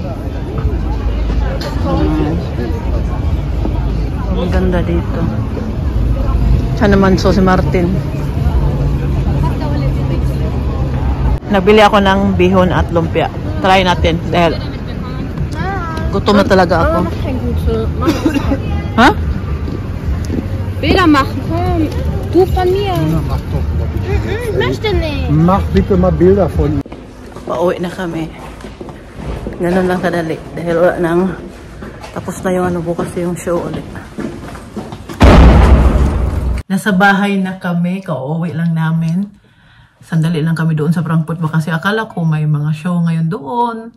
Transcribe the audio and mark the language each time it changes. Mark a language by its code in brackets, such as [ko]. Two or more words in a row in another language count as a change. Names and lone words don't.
[tl] Ang ganda dito. Siya naman si Martin. Nagbili ako ng bihon at lumpia. Try natin dahil gutom na talaga ako. Ha? [de] Bilder machen. Du von mir. Ich möchte nicht. Mach bitte mal Bilder von. [tl] Pauwi na kami. Ganun lang kadali. Dahil wala nang tapos na yung bukas yung show ulit. Nasa bahay na kami. Kauwi lang namin. Sandali lang kami doon sa Frankfurt kasi akala ko may mga show ngayon doon.